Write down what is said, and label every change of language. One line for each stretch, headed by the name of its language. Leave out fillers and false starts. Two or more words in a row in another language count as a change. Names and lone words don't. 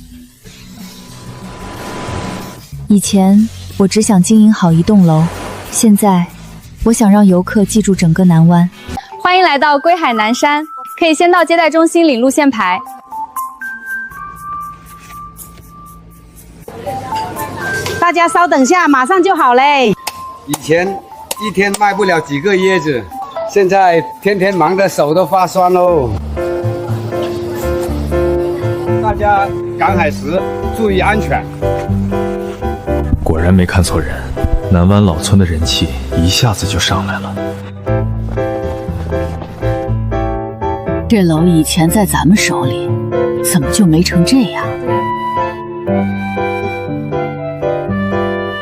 Chinese: 以前我只想經營好一棟樓，現在我想讓遊客記住整個南灣。歡迎來到歸海南山，可以先到接待中心領路線牌。大家稍等下，馬上就好嘞。以前一天賣不了幾個椰子，現在天天忙得手都發酸嘍。大家趕海時注意安全。果然沒看錯人，南灣老村的人氣一下子就上來了。這樓以前在咱們手裡，怎麼就沒成這樣？